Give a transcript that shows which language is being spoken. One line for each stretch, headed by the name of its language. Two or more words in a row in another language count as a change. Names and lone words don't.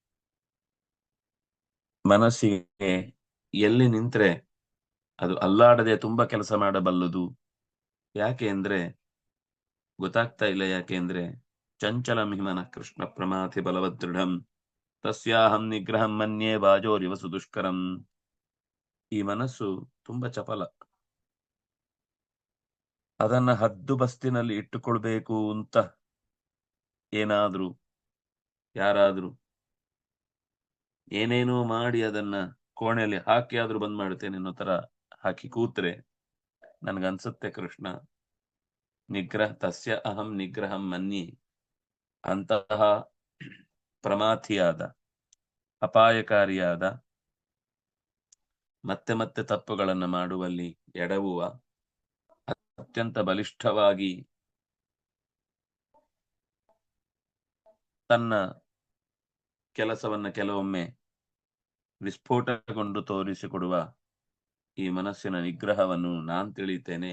Kannada: ಮನಸ್ಸಿಗೆ ಎಲ್ಲಿ ನಿಂತ್ರೆ ಅದು ಅಲ್ಲಾಡದೆ ತುಂಬಾ ಕೆಲಸ ಮಾಡಬಲ್ಲದು. ಯಾಕೆ ಅಂದ್ರೆ ಗೊತ್ತಾಗ್ತಾ ಇಲ್ಲ. ಯಾಕೆ ಅಂದ್ರೆ
Sanskrit: ಚಂಚಲಂ ಹಿಮನ ಕೃಷ್ಣ ಪ್ರಮಾಥಿ ಬಲವದೃಢಂ ತಸ್ಯಾಹಂ ನಿಗ್ರಹಂ ಮನ್ಯೇ ವಾಜೋರಿವ ಸುದುಷ್ಕರಂ.
Kannada: ಈ ಮನಸ್ಸು ತುಂಬಾ ಚಪಲ. ಅದನ್ನ ಹದ್ದು ಬಸ್ತಿನಲ್ಲಿ ಇಟ್ಟುಕೊಳ್ಬೇಕು ಅಂತ ಏನಾದ್ರೂ ಯಾರಾದ್ರೂ ಏನೇನೋ ಮಾಡಿ ಅದನ್ನ ಕೋಣೆಯಲ್ಲಿ ಹಾಕಿ ಆದ್ರೂ ಬಂದ್ ಮಾಡ್ತೇನೆ ಅನ್ನೋ ತರ ಹಾಕಿ ಕೂತ್ರೆ ನನ್ಗನ್ಸುತ್ತೆ ಕೃಷ್ಣ
Sanskrit: ತಸ್ಯ ಅಹಂ ನಿಗ್ರಹಂ ಮನ್ಯೆ,
Kannada: ಅಂತಹ ಪ್ರಮಾಥಿಯಾದ ಅಪಾಯಕಾರಿಯಾದ ಮತ್ತೆ ಮತ್ತೆ ತಪ್ಪುಗಳನ್ನು ಮಾಡುವಲ್ಲಿ ಎಡವುವ ಅತ್ಯಂತ ಬಲಿಷ್ಠವಾಗಿ ತನ್ನ ಕೆಲಸವನ್ನ ಕೆಲವೊಮ್ಮೆ ವಿಸ್ಫೋಟಗೊಂಡು ತೋರಿಸಿಕೊಡುವ ಈ ಮನಸ್ಸಿನ ನಿಗ್ರಹವನ್ನು ನಾನ್ ತಿಳಿತೇನೆ.